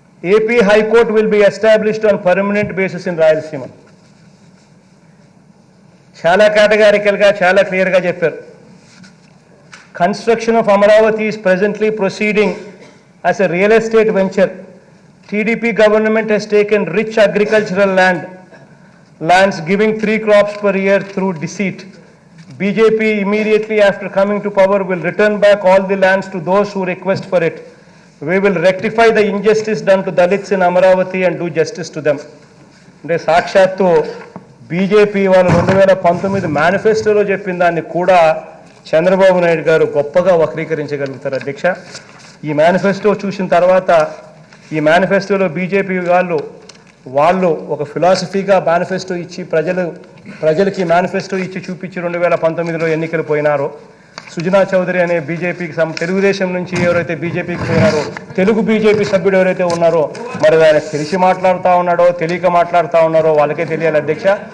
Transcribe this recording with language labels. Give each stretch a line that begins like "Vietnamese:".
English: AP High Court will be established on permanent basis in Rayalaseema.
Telugu: చాలా కేటగారికల్గా చాలా క్లియర్గా చెప్పారు.
English: Construction of Amaravati is presently proceeding as a real estate venture. TDP government has taken rich agricultural lands giving 3 crops per year through deceit. BJP immediately after coming to power will return back all the lands to those who request for it. We will rectify the injustice done to Dalits in Amaravati and do justice to them.
Telugu: అంటే సాక్షాత్తు BJP వాళ్ళు 2019 మేనిఫెస్టోలో చెప్పిన దాన్ని కూడా చంద్రబాబు నాయుడు గారు గొప్పగా వక్రీకరించగలుగుతారు అధ్యక్ష. ఈ మేనిఫెస్టో చూసిన తర్వాత ఈ మేనిఫెస్టోలో బీజేపీ వాళ్ళు ఒక ఫిలాసఫీగా మేనిఫెస్టో ఇచ్చి ప్రజలకి మేనిఫెస్టో ఇచ్చి చూపించి 2019లో ఎన్నికలు పోయినారో సుజనా చౌదరి అనే బీజేపీకి తెలుగుదేశం నుంచి ఎవరైతే బీజేపీకి పోయినారో తెలుగు బీజేపీ సభ్యుడు ఎవరైతే ఉన్నారో మరి ఆయన తెలిసి మాట్లాడుతూ ఉన్నాడో తెలియక మాట్లాడుతూ ఉన్నారో వాళ్ళకే తెలియాలి అధ్యక్ష.